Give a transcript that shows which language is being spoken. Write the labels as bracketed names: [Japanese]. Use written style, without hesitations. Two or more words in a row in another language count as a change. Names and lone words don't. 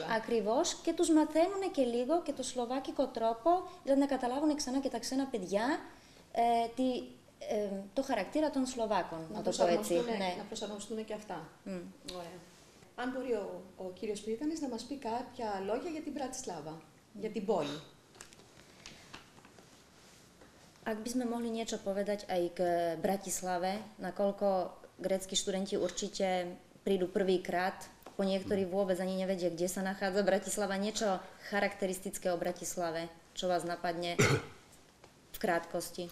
[Greek] Ακριβώς, και τους μαθαίνουν και λίγο και το σλοβάκικο τρόπο, δηλαδή να καταλάβουν ξανά και τα ξένα παιδιά το χαρακτήρα των Σλοβάκων, να το πω έτσι. Ναι. Να προσαρμοστούν και αυτά. Ωραία. Αν μπορεί ο κύριος Πρίτανης να μας πει κάποια λόγια για την Μπρατισλάβα, για την πόλη. [Slovak] Ak by sme mohli niečo povedať aj k Bratislave, nakoľko grécki študenti určite prídu prvýkrát, po niektorí vôbec ani nevedia, kde sa nachádza Bratislava, niečo charakteristické o Bratislave, čo vás napadne v krátkosti.